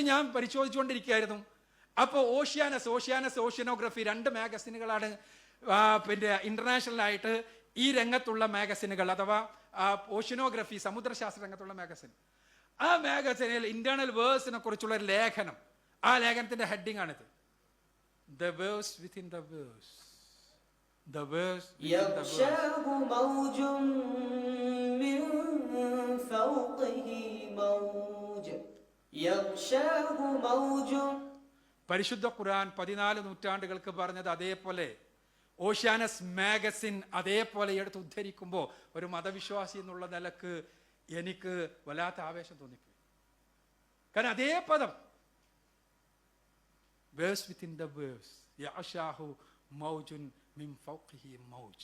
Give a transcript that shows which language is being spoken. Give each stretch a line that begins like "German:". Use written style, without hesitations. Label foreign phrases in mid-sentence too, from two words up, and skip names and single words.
Malayalam: ഇതിനെക്കുറിച്ച് ഞാൻ പരിശോധിച്ചുകൊണ്ടിരിക്കുകയായിരുന്നു. അപ്പോൾ ഓഷ്യാനോഗ്രഫി 2 മാഗസിനുകളാണ് പിന്നെ ഇന്റർനാഷണൽ ആയിട്ട് ഈ രംഗത്തുള്ള മാഗസിനുകൾ, അഥവാ ഓഷ്യനോഗ്രഫി സമുദ്രശാസ്ത്ര രംഗത്തുള്ള മാഗസിൻ. ആ മാഗസിനിൽ
English: internal verse
Malayalam: കുറിച്ചുള്ള ഒരു ലേഖനം, ആ ലേഖനത്തിന്റെ ഹെഡിങ് ആണിത്,
English: The verse within the verse. The verse within the verse.
Arabic: يغشاه موج من فوقه موج يغشاه موج.
Malayalam: പരിശുദ്ധ ഖുർആൻ 14 നൂറ്റാണ്ടുകൾക്ക് പറഞ്ഞത് അതേപോലെ ഓഷ്യാനസ് മാഗസിൻ അതേപോലെ എടുത്ത് ഉദ്ധരിക്കുമ്പോൾ ഒരു മതവിശ്വാസി എന്നുള്ള നിലക്ക് എനിക്ക് വല്ലാത്ത ആവേശം തോന്നിപ്പോയി. കാരണം അതേ പദം
English: verse within the verse
Arabic: يغشاه موج من فوقه موج.